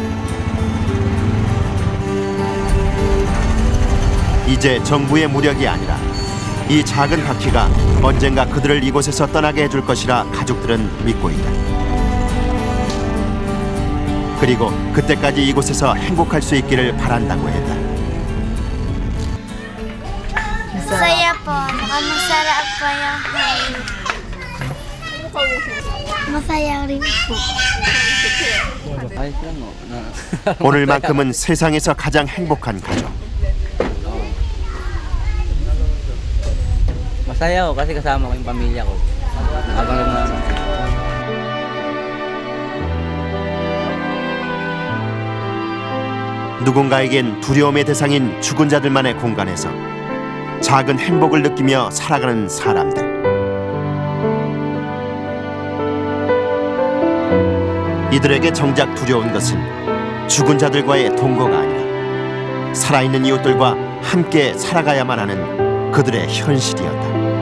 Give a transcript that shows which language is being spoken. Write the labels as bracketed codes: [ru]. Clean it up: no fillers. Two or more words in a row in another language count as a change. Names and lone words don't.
[ko] 이제 정부의 무력이 아니라 이 작은 바퀴가 언젠가 그들을 이곳에서 떠나게 해줄 것이라 가족들은 믿고 있다. 그리고 그때까지 이곳에서 행복할 수 있기를 바란다고 했다. [tl] Masaya po. Saka masarap po yung hangin. Masaya rin po. Ayos lang mo. [ko] 오늘만큼은 세상에서 가장 행복한 가족. [tl] Masaya ako kasi kasama ko yung pamilya ko. Habang [ko] 누군가에겐 두려움의 대상인 죽은 자들만의 공간에서 작은 행복을 느끼며 살아가는 사람들. 이들에게 정작 두려운 것은 죽은 자들과의 동거가 아니라 살아있는 이웃들과 함께 살아가야만 하는 그들의 현실이었다.